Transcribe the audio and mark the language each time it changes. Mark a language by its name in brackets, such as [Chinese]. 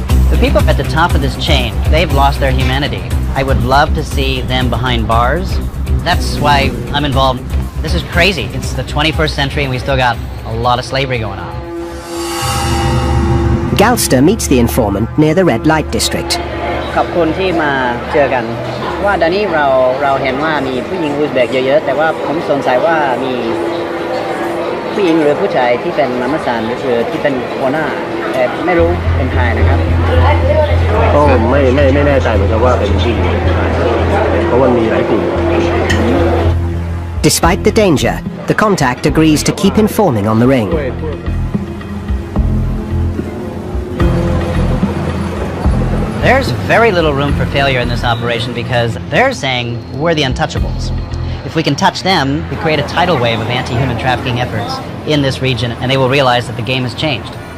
[English] The people at the top of this chain, they've lost their humanity. I would love to see them behind bars. That's why I'm involved. This is crazy. It's the 21st century and we still got a lot of slavery going on. Galster meets the informant near the red light district. [Thai] ขอบคุณที่มาเจอกันว่าตอนนี้เราเห็นว่ามีผู้หญิงอุซเบกเยอะๆแต่ว่าผมสงสัยว่ามีผู้หญิงหรือผู้ชายที่เป็นมัมสานหรือที่เป็นหัวหน้าแต่ไม่รู้เป็นใครนะครับ ก็ไม่แน่ใจเหมือนกันว่าเป็นผู้หญิงเพราะว่ามีหลายกลุ่ม [English] Despite the danger, the contact agrees to keep informing on the ring. There's very little room for failure in this operation because they're saying we're the untouchables. If we can touch them, we create a tidal wave of anti-human trafficking efforts in this region and they will realize that the game has changed.